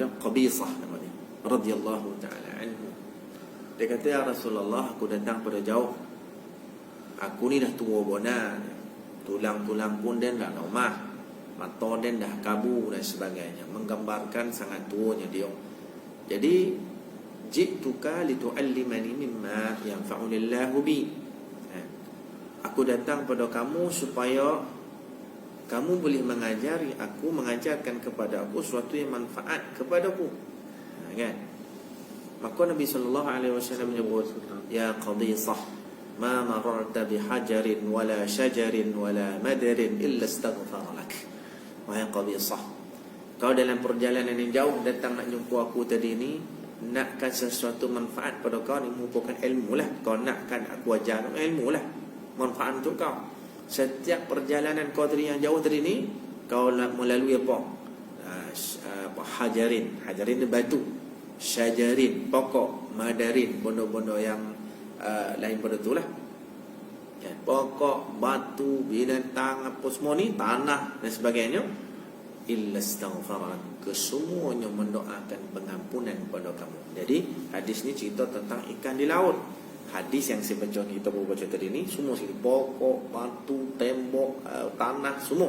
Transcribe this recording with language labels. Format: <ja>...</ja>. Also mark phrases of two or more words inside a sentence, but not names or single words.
<ms>Qabisah nama dia,</ms> <ar>رضي الله تعالى عنه.</ar> <ms>Dia kata, ya Rasulullah, aku datang pada jauh. Aku ni dah tua bona, tulang-tulang pun dah tak normal, mata dia dah kabu dan sebagainya, menggambarkan sangat tuanya dia.</ms> <ar>Jadi جئتك لتعلمني مما ينفعني الله به.</ar> <ms>Aku datang pada kamu supaya kamu boleh mengajari aku, mengajarkan kepada aku sesuatu yang manfaat kepadaku, kan? Maka Nabi</ms> <ar>صلى الله عليه وسلم</ar> <ms>menyebut, ya Qabisah,</ms> <ar>ما مررت بحجر ولا شجر ولا مدر إلا استغفر لك.</ar> <ms>Wahai Qabisah, kau dalam perjalanan yang jauh datang nak jumpa aku tadi ni, nakkan sesuatu manfaat pada kau ni, merupakan ilmu lah. Kau nakkan aku ajar ilmu lah, manfaat untuk kau. Setiap perjalanan kau tadi yang jauh tadi ni, kau melalui apa? Hajarin ni batu, syajarin pokok, madarin bondo-bondo yang lain pada tu lah, ya, pokok, batu, binatang, apa semua ni, tanah dan sebagainya.</ms> <ar>إلا استغفر,</ar> <ms>kesemuanya mendoakan pengampunan pada kamu. Jadi hadis ni cerita tentang ikan di laut. Hadis yang saya baca, kita baru baca tadi ni, semua sekali pokok, batu, tembok, tanah, semua.</ms>